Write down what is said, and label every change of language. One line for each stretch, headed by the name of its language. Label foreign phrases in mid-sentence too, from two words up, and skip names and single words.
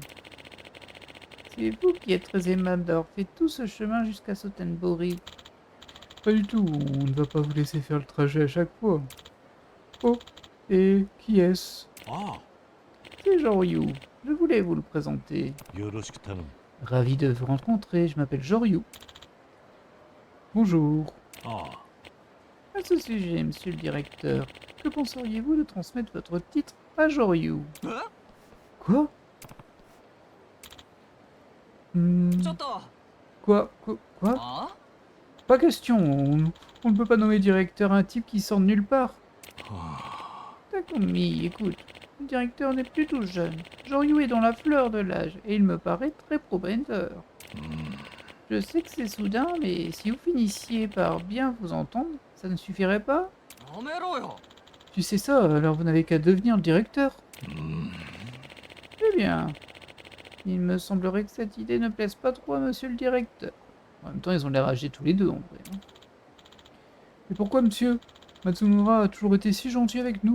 French: C'est vous qui êtes très aimable d'avoir fait tout ce chemin jusqu'à Sotenbori. Pas du tout, on ne va pas vous laisser faire le trajet à chaque fois. Oh, et qui est-ce? ああ、 C'est Joryu. Je voulais vous le présenter.
Japanese: よろしく頼む。
French: Ravi de vous rencontrer, je m'appelle Joryu. Bonjour. ああ、 À ce sujet, monsieur le directeur, que penseriez-vous de transmettre votre titre à Joryu? Quoi?
Japanese: ちょっと、
French: Quoi? あ Pas question, on ne peut pas nommer directeur un type qui sort de nulle part. あ、 Takumi, écoute, le directeur n'est plus tout jeune. Joryu est dans la fleur de l'âge et il me paraît très prometteur. Je sais que c'est soudain, mais si vous finissiez par bien vous entendre, ça ne suffirait pas?
Japanese: やめろよ。
French: Tu sais ça, alors vous n'avez qu'à devenir le directeur. Eh bien, il me semblerait que cette idée ne plaise pas trop à monsieur le directeur. En même temps, ils ont l'air âgés tous les deux, en vrai. Hein. Et pourquoi, monsieur? Matsumura a toujours été si gentil avec nous.